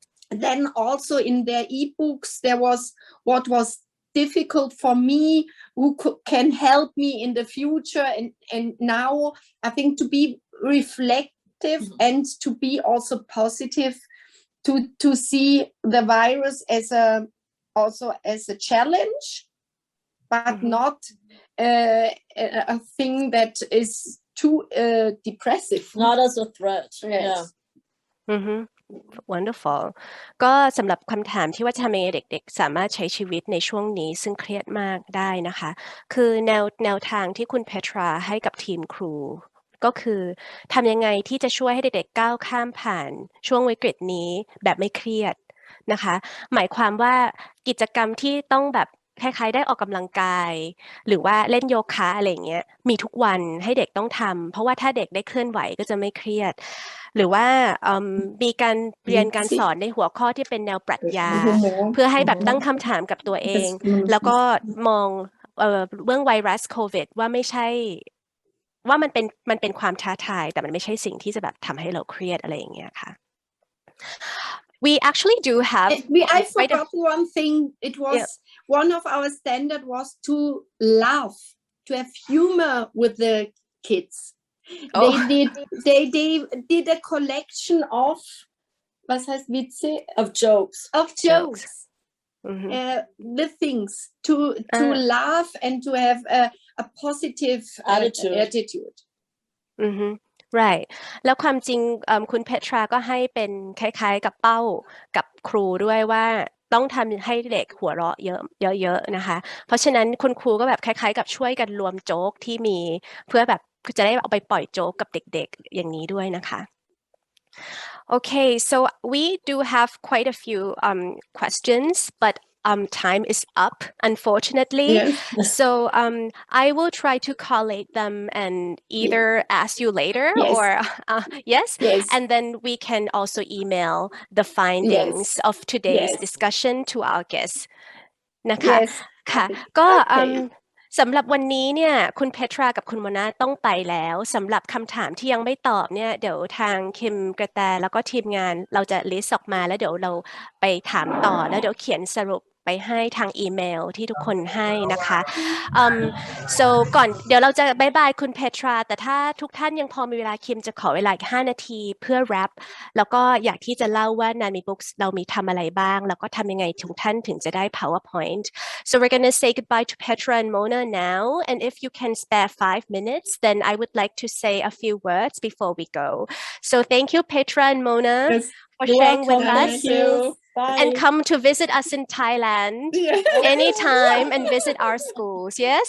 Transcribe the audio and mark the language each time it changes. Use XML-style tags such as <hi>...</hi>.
<en>Then also in their ebooks there was what was difficult for me, who can help me in the future, and now I think to be reflective and to be also positive, to see the virus as a challenge, but not a thing that is too depressive. Not as a threat. Yes. Yeah. Wonderful</en> <th>ก็สำหรับคำถามที่ว่าทำยังไงเด็กๆสามารถใช้ชีวิตในช่วงนี้ซึ่งเครียดมากได้นะคะคือแนวทางที่คุณเพทราให้กับทีมครูก็คือทำยังไงที่จะช่วยให้เด็กๆก้าวข้ามผ่านช่วงวิกฤตนี้แบบไม่เครียดนะคะหมายความว่ากิจกรรมที่ต้องแบบคล้ายๆได้ออกกำลังกายหรือว่าเล่นโยคะอะไรอย่างเงี้ยมีทุกวันให้เด็กต้องทำเพราะว่าถ้าเด็กได้เคลื่อนไหวก็จะไม่เครียดหรือว่า มีการเรียนการสอนในหัวข้อที่เป็นแนวปรัชญาเพื่อให้แบบตั้งคำถามกับตัวเองแล้วก็มองเรื่องไวรัสโควิดว่าไม่ใช่ว่ามันเป็นความท้าทายแต่มันไม่ใช่สิ่งที่จะแบบทำให้เราเครียดอะไรอย่างเงี้ยค่ะ</th> <en>We actually do have I forgot one thing. It was one of our standard was to laugh, to have humor with the kids. They did a collection of</en> <de>was heißt Witze?</de> <en>Of jokes. The things to laugh and to have a positive attitude. Right</en> <th>แล้วความจริงคุณเพทราก็ให้เป็นคล้ายๆกับเป้ากับครูด้วยว่า ต้องทำให้เด็กหัวเราะเยอะๆนะคะเพราะฉะนั้นคุณครูก็แบบคล้ายๆกับช่วยกันรวมโจ๊กที่มีเพื่อแบบจะได้เอาไปปล่อยโจ๊กกับเด็กๆอย่างนี้ด้วยนะคะ</th> <en>Okay, so we do have quite a few questions, but time is up, unfortunately. Yes. So I will try to collate them and either ask you later Yes. or yes, Yes. and then we can also email the findings of today's Yes. discussion to our guests นะคะ Yes.</en> <th>ค่ะก็</th> <en>Okay.</en> <th>สำหรับวันนี้เนี่ยคุณเพทรากับคุณโมนาต้องไปแล้วสำหรับคำถามที่ยังไม่ตอบเนี่ยเดี๋ยวทางคิมกระแตแล้วก็ทีมงานเราจะลิสต์ออกมาแล้วเดี๋ยวเราไปถามต่อแล้วเดี๋ยวเขียนสรุปไปให้ทางอีเมลที่ทุกคนให้นะคะ</th> <en>so</en> <th>ก่อนเดี๋ยวเราจะบายบายคุณเพทราแต่ถ้าทุกท่านยังพอมีเวลาคิมจะขอเวลาอีก5 นาทีเพื่อ wrap แล้วก็อยากที่จะเล่าว่า Nami Books เรามีทำอะไรบ้างแล้วก็ทำยังไงทุกท่านถึงจะได้</th> <en>PowerPoint so we're going to say goodbye to Petra and Mona now and if you can spare 5 minutes then I would like to say a few words before we go so thank you Petra and Mona Yes. for You're sharing with welcome. us Thank you. Bye. and come to visit us in Thailand anytime and visit our schools yes</en>